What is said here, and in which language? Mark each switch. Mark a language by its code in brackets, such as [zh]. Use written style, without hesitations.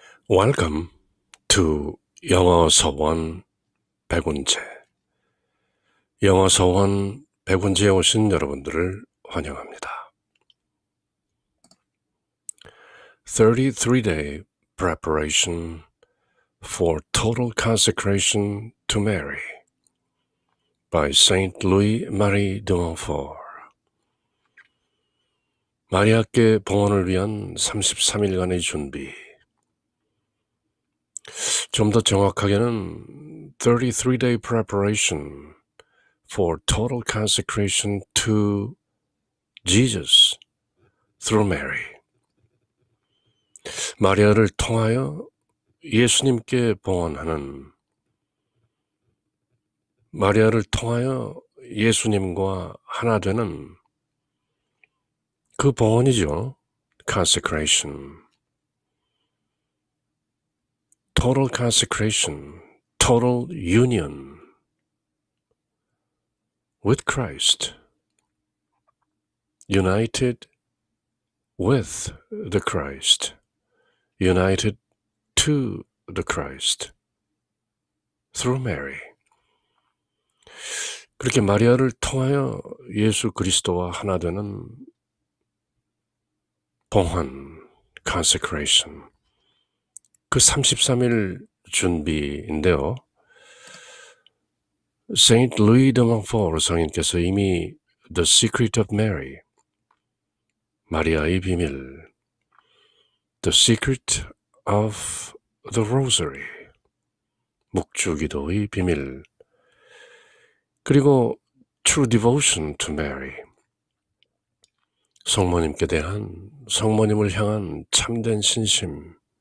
[en] Welcome to 영어 서원 백운재. [ko] 영어 서원 백운재에 오신 여러분들을 환영합니다. [en] 33-day preparation for total consecration to Mary by Saint Louis Marie de Montfort. [ko] 마리아께 봉헌을 위한 33일간의 준비. 좀 더 정확하게는 [en] 33-day preparation for total consecration to Jesus through Mary. [ko] 마리아를 통하여 예수님께 봉헌하는, 마리아를 통하여 예수님과 하나 되는 그 봉헌이죠. [en] consecration. total consecration, total union with Christ, united with the Christ, united to the Christ, through Mary. [ko] 그렇게 마리아를 통하여 예수 그리스도와 하나 되는 봉헌, consecration, 그 33일 준비인데요. Saint Louis de Montfort 성인께서 이미 The Secret of Mary, 마리아의 비밀, The Secret of the Rosary, 묵주기도의 비밀, 그리고 True Devotion to Mary, 성모님께 대한, 성모님을 향한 참된 신심,